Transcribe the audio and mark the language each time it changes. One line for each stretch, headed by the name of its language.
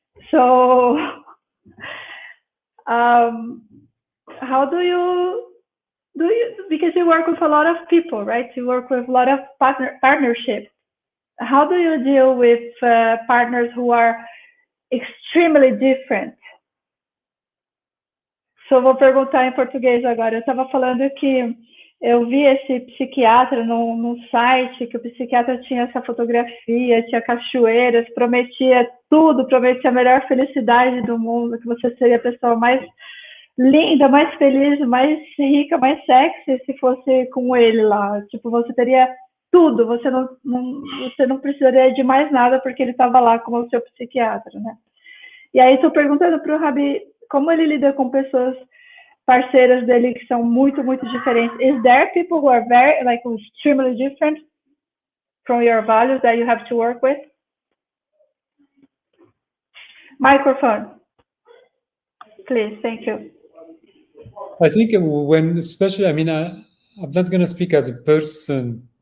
English: So how do you, because you work with a lot of people, right? You work with a lot of partnerships. How do you deal with partners who are extremely different?
Portuguese: So vou perguntar em português agora. Eu estava falando que eu vi esse psiquiatra num site, que o psiquiatra tinha essa fotografia, tinha cachoeiras, prometia tudo, prometia a melhor felicidade do mundo, que você seria a pessoa mais linda, mais feliz, mais rica, mais sexy se fosse com ele lá. Tipo, você teria tudo, você não precisaria de mais nada porque ele estava lá como o seu psiquiatra, né? E aí estou perguntando para o Rabih como ele lida com pessoas parceiras dele que são muito, muito diferentes.
English: Is there people who are very, like, extremely different from your values that you have to work with? Microphone, please. Thank you. I think when, especially, I mean, I'm not going to speak as a person.